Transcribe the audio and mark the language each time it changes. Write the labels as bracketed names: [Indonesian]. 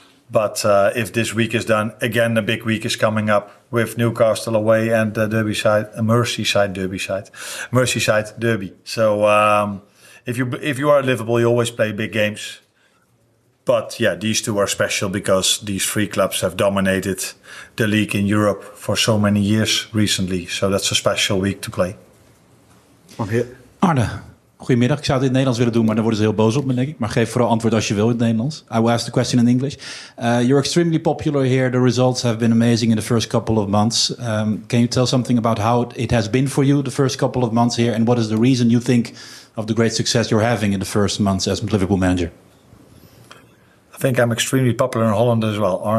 [English] But if this week is done, again, the big week is coming up with Newcastle away and the Merseyside Derby. So if you are at Liverpool, you always play big games. But yeah, these two are special because these 3 clubs have dominated the league in Europe for so many years recently. So that's a special week to play. [Dutch] Arne, goedemiddag. Ik zou het in het Nederlands willen doen, maar dan worden ze heel boos op me, denk ik. Maar geef vooral antwoord als je wil in het Nederlands. [English] I will ask the question in English. You're extremely popular here. The results have been amazing in the first couple of months. Can you tell something about how it has been for you the first couple of months here? And what is the reason you think of the great success you're having in the first months as Liverpool manager? I think I'm extremely popular in Holland as well.